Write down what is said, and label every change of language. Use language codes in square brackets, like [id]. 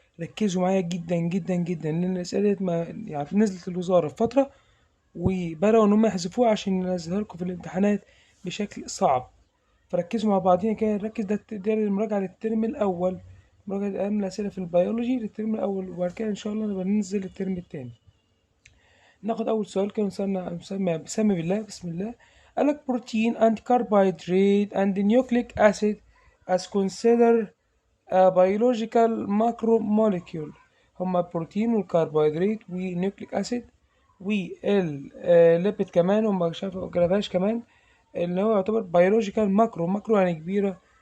[ar] ركزوا معايا جدا جدا جدا لأن الأسئلة دي ما يعني نزلت الوزارة في فترة وبدأوا إن هم يحذفوها عشان ينزلها لكم في الامتحانات بشكل صعب. فركزوا مع بعضينا كده نركز. ده المراجعة للترم الأول، مراجعة أهم الأسئلة في البيولوجي للترم الأول، وبعد كده إن شاء الله نبقى ننزل الترم التاني. ناخد أول سؤال كده نسمي بالله بسم الله. قالك [en] protein and carbohydrate and nucleic acid as considered a biological macromolecule. [ar] هما البروتين والكربوهيدرات ونيوكليك أسيد والليبيد كمان، وما جابهاش كمان، اللي هو يعتبر بيولوجيكال ماكرو يعني كبيرة.